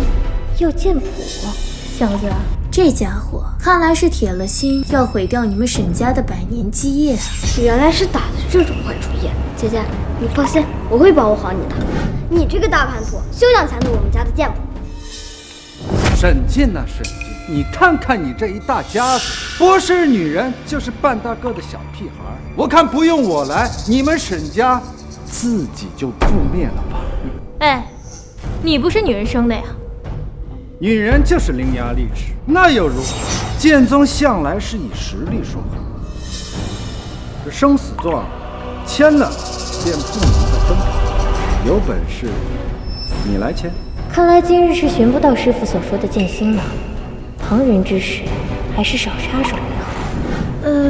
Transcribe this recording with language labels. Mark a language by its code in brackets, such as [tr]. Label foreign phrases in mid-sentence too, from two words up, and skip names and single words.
[zh] 要劍譜，小子，這家伙看來是鐵了心要毀掉你們沈家的百年基業啊！原來是打的這種壞主意。姐姐，你放心，我會保護好你的。你這個大叛徒，休想纏着我們家的劍譜。沈進啊，沈進，你看看你這一大家子，不是女人就是半大個的小屁孩，我看不用我來，你們沈家自己就覆滅了吧。哎，你不是女人生的呀？女人就是伶牙俐齒，那又如何？劍宗向來是以實力說話，這生死狀簽了便不能再更改，有本事你來簽。看來今日是尋不到師傅所說的劍心了，旁人之事還是少插手為好。